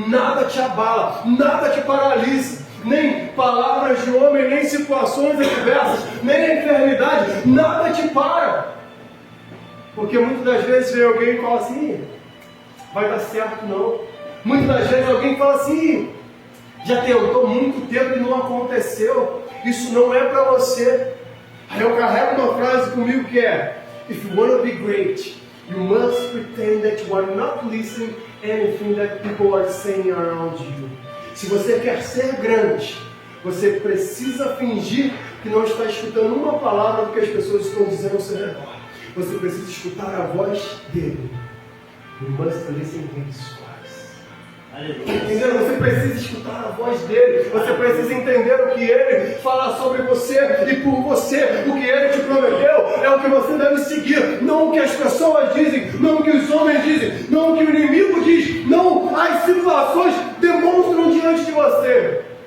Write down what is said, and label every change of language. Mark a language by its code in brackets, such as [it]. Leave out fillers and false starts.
[pt] Nada te abala, nada te paralisa. Nem palavras de homem, nem situações adversas, nem a enfermidade, nada te para. Porque muitas das vezes vem alguém e fala assim: vai dar certo não. Muitas das vezes alguém fala assim: já tentou muito tempo e não aconteceu. Isso não é para você. Aí eu carrego uma frase comigo que é: [en] if you want to be great, you must pretend that you are not listening anything that people are saying around you. [pt] Se você quer ser grande, você precisa fingir que não está escutando uma palavra do que as pessoas estão dizendo ao seu redor. Você precisa escutar a voz dele. [en] You must listen to his voice. [pt] Entendeu? Você precisa escutar a voz dele. Você precisa entender o que ele fala sobre você e por você. O que ele te prometeu é o que você deve seguir. Não o que as pessoas dizem, não o que os homens dizem, não o que o inimigo diz, não as situações demonstram diante de você.